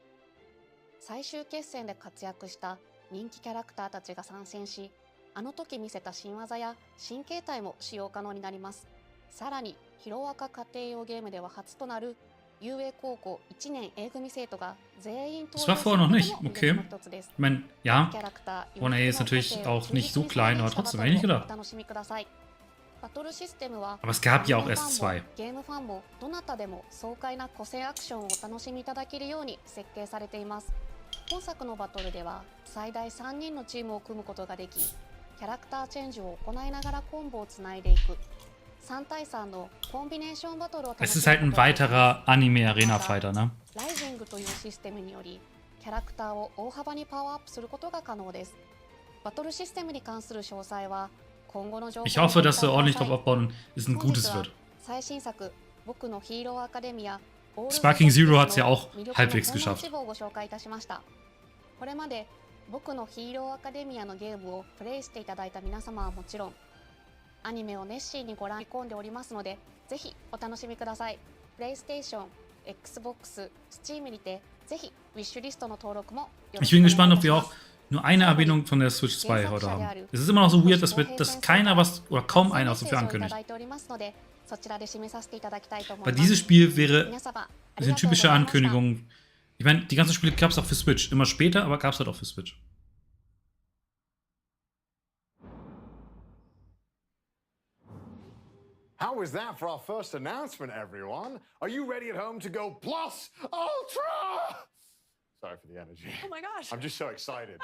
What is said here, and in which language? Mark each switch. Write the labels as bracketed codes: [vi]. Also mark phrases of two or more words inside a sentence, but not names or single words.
[ja] 最終決戦で活躍した人気キャラクターたちが参戦し、あの時見せた新技や新形態も使用可能になります。さらにヒロアカ家庭用ゲームでは初となる遊泳高校1年 A 組生徒が全員登場することも魅力の一つです。 [de] Ich meine, ja, 1A ist natürlich auch nicht so klein, aber trotzdem, eigentlich gedacht. [ja] バトルシステムは [de] Aber es gab ja auch erst 2. [ja] ゲームファンもどなたでも爽快な個性アクションをお楽しみいただけるように設計されています。本作のバトルでは最大3人のチームを組むことができ、キャラクターチェンジを行いながらコンボをつないでいく3対3のコンビネーションバトルを楽 [de] Es [ja] し [de] ist [ja] む [de] halt ein weiterer Anime-Arena-Fighter, ne? [ja] ライジングというシステムによりキャラクターを大幅にパワーアップすることが可能です。バトルシステムに関する詳細は今後の情報を [de] Ich hoffe, dass sie ordentlich drauf aufbauen und es ein [ja] 本日 [de] gutes [ja] は [de] wird. [ja] 最新作僕のヒーローアカデミア [de] Sparking Zero hat's ja auch halbwegs geschafft. [ja] 一部をご紹介いたしました。これまで僕のヒーローアカデミアのゲームをプレイしていただいた皆様はもちろん、アニメを熱心にご覧込んでおりますので、ぜひお楽しみください。PlayStation、Xbox、Steam にてぜひウィッシュリストの登録もよろ [de] Ich [ja] しく [de] bin [ja] お願い [de] gespannt, [ja] い [de] ob [ja] たし [de] wir [ja] ま [de] auch [ja] す。 [de] nur eine Erwähnung von der Switch 2 heute haben. Es ist immer noch so weird, dass keiner was oder kaum einer was dafür ankündigt. Weil dieses Spiel wäre eine typische Ankündigung. Ich meine, die ganzen Spiele gab es auch für Switch. Immer später, aber gab es halt auch für Switch. [en] How was that for our first announcement, everyone? Are you ready at home to go plus ultra? Sorry for the energy. Oh my gosh. I'm just so excited.